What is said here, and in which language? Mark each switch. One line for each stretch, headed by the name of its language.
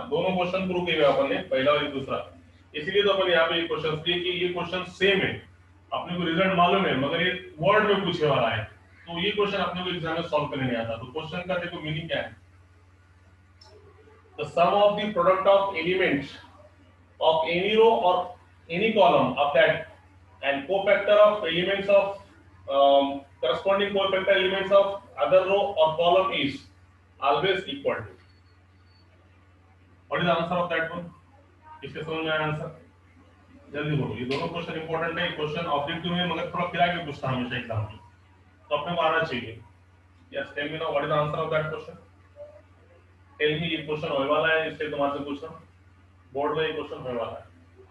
Hindi: दोनों question proof किए अपन ने, पहला और दूसरा, इसलिए तो अपन यहाँ पे ये क्वेश्चन किए कि ये क्वेश्चन सेम है, अपने को रिजल्ट मालूम है, मगर ये वर्ड में पूछने वाला है, तो ये क्वेश्चन अपने को एग्जाम में सॉल्व करने नहीं आता। तो क्वेश्चन का देखो मीनिंग क्या है,
English: The sum of the product of elements of any row or any column of that and cofactor of elements of corresponding cofactor elements of other row or column is always equal to. What is the answer of that one?
Hindi: इसके समझ में आया answer? जल्दी बोलो, ये दोनों question important है। Question objective में मगर थोड़ा फिरा के पूछता हमेशा एग्जाम में, तो अपने को आना चाहिए।
English: Yes, tell me now what is the answer of that question. Tell me,
Hindi: ये क्वेश्चन होने वाला है, इसलिए तुम्हारे से पूछ रहा हूं, बोर्ड में ये क्वेश्चन होने वाला है।